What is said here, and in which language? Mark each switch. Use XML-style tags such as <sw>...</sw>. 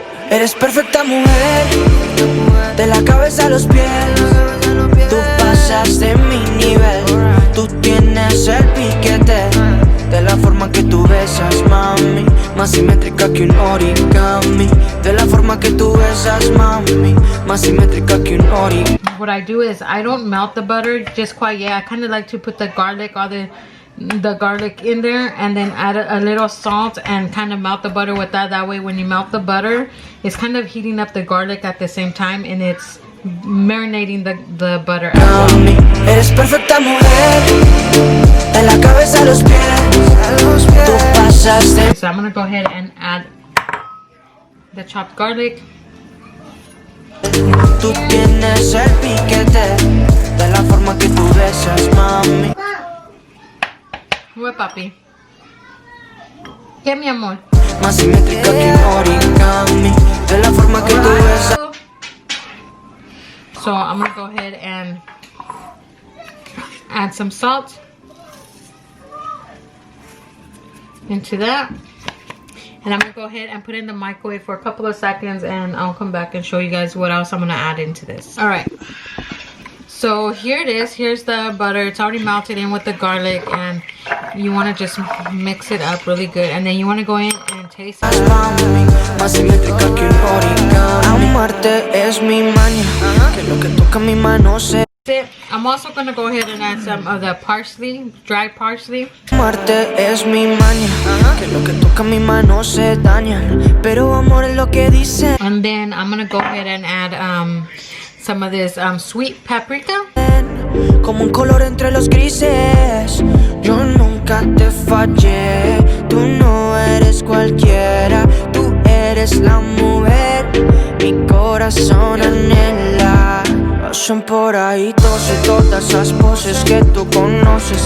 <es>Eres perfecta mujer, de la cabeza a los pies. Tú pasas de mi nivel. Tú tienes el piquete, de la forma que tú besas, mami, más simétrica que un origami. De la forma que tú besas, mami, más simétrica que un origami.</es> <en>What I do is I don't melt the butter just quite yet. I kind of like to put the garlic, all the garlic in there, and then add a little salt and kind of melt the butter with that. That way when you melt the butter, it's kind of heating up the garlic at the same time, and it's marinating the butter as well.</en> <es>Eres perfecta mujer, de la cabeza a los pies. Tú pasas de...</es> <en>So I'm gonna go ahead and add the chopped garlic.</en> <es>Tú tienes el piquete, de la forma que tú besas, mami.</es> <en>What,</en> <es>papi? ¿Qué, mi amor? Más simétrica que un origami, de la forma que tú besas.</es> <en>So I'm gonna go ahead and add some salt into that, and I'm gonna go ahead and put it in the microwave for a couple of seconds, and I'll come back and show you guys what else I'm gonna add into this. All right, so here it is. Here's the butter. It's already melted in with the garlic, and you want to just mix it up really good, and then you want to go in and taste it.</en> <es>Más simétrica que un origami. Amarte es mi maña, que lo que toca mi mano se...</es> <en>I'm also going to go ahead and add some of the parsley, dry parsley.</en> <es>Amarte es mi maña, que lo que toca mi mano se daña, pero amor es lo que dice.</es> <en>And then I'm going to go ahead and add some of this sweet paprika.</en> <es>Como un color entre los grises. Yo nunca te fallé. Tú no eres cualquiera. Tú eres la mujer. Mi corazón anhela. Pasan por ahí todas esas poses que tú conoces.</es>